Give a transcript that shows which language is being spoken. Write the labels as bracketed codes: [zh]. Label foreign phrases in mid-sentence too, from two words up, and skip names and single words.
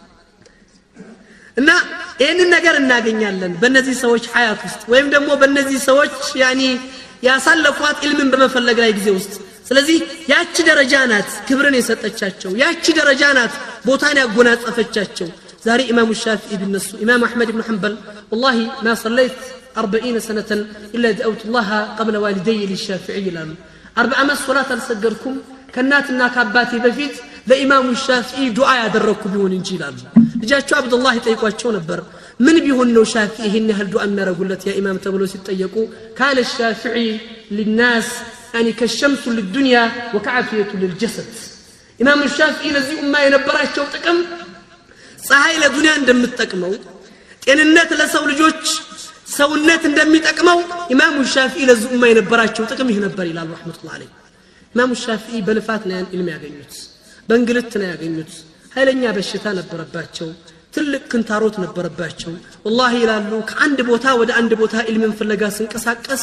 [am] እና ይሄንን ነገር እናገኛለን በእነዚህ ሰዎች ሐያት ውስጥ ወይም ደግሞ በእነዚህ ሰዎች ያኒ ያሳለፏት ኢልምን በመፈለግ ላይ ጊዜ ውስጥ ስለዚህ ያቺ ደረጃ ናት ክብርን የሰጠቻቸው ያቺ ደረጃ ናት ቦታን ያጎናጸፈቻቸው ዛሬ ኢማሙ ሻፊዒ ቢነሱ ኢማሙ አህመድ ኢብኑ ሐንበል [ar] والله ما صليت 40 سنه الا دعوت الله قبل والدي للشافعي [am] ይላሉ 40 ዓመት ሶላት አልሰገድኩም ከናትና ከአባቴ በፊት ለኢማሙ ሻፊዒ ዱዓ ያደረኩ ቢሆን እንጂ ይላሉ ልጃቸው አብዱላህ ይጠይቋቸው ነበር ምን ቢሆን ነው ሻፊዒ ይሄን ያህል ዱዓ የሚያረጉለት ያ ኢማም ተብሎ ሲጠየቁ ካለ ሻፊዒ [ar] للناس يعني كالشمس للدنيا وكعافيه للجسد [am] ኢማሙ ሻፊዒ ለዚህ ኡማ የነበራቸው ጥቅም ፀሐይ ለዱንያ እንደምትጠቅመው ጤንነት ለሰው ልጆች ሰውነት እንደሚጠቅመው ኢማሙ ሻፊዒ ለዚህ ኡማ የነበራቸው ጥቅም ይህ ነበር ይላሉ [ar] رحمة الله عليه [am] ኢማሙ ሻፊዒ በልፋት ነው ኢልም ያገኙት በእንግልት ነው ያገኙት ኃይለኛ በሽታ ነበረባቸው ትልቅ ክንታሮት ነበረባቸው والله ይላሉ ከአንድ ቦታ ወደ አንድ ቦታ ኢልምን ፍለጋ ሲንቀሳቀስ